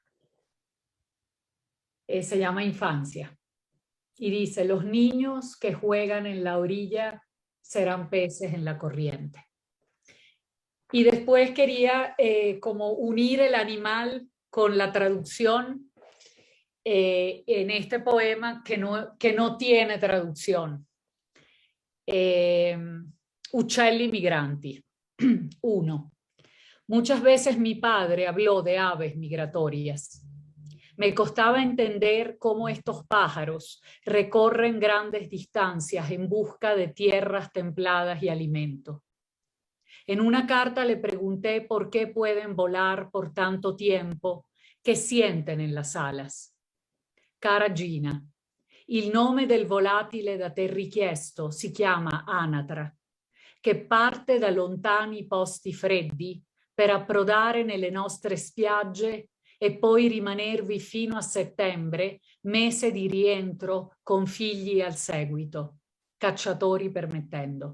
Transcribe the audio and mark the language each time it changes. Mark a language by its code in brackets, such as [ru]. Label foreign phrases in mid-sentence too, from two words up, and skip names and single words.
[es] Se llama Infancia y dice: los niños que juegan en la orilla serán peces en la corriente. Y después quería como unir el animal con la traducción en este poema que no tiene traducción. [it] Uccelli migranti. 1. [es] Muchas veces mi padre habló de aves migratorias. Me costaba entender cómo estos pájaros recorren grandes distancias en busca de tierras templadas y alimento. En una carta le pregunté por qué pueden volar por tanto tiempo, qué sienten en las alas. [it] Cara Gina, il nome del volatile da te richiesto si chiama anatra, che parte da lontani posti freddi per approdare nelle nostre spiagge e poi rimanervi fino a settembre, mese di rientro con figli al seguito, cacciatori permettendo.